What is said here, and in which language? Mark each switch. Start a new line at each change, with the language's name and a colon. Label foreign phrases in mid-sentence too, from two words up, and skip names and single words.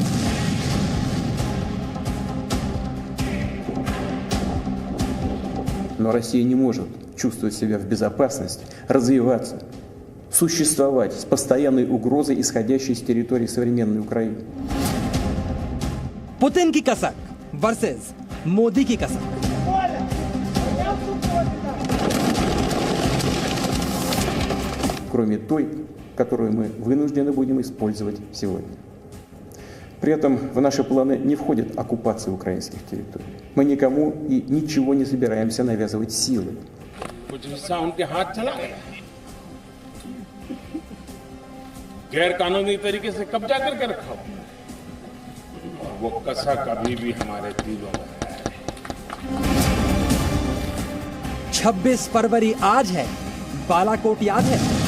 Russian: Но Россия не может чувствовать себя в безопасности, развиваться, существовать с постоянной угрозой, исходящей с территории современной Украины.
Hindi: पुतिन की कसक वर्सेस मोदी की कसक।
Russian: Кроме той, которую мы вынуждены будем использовать сегодня. При этом в наши планы не входит оккупация украинских территорий. Мы никому и ничего не собираемся навязывать силой.
Hindi: कुछ हिस्सा उनके हाथ चला गया, गैर कानूनी तरीके से कब्जा करके रखा हुआ। वो कसक अभी भी हमारे दिलों में है। 26 फरवरी आज है, बालाकोट याद है?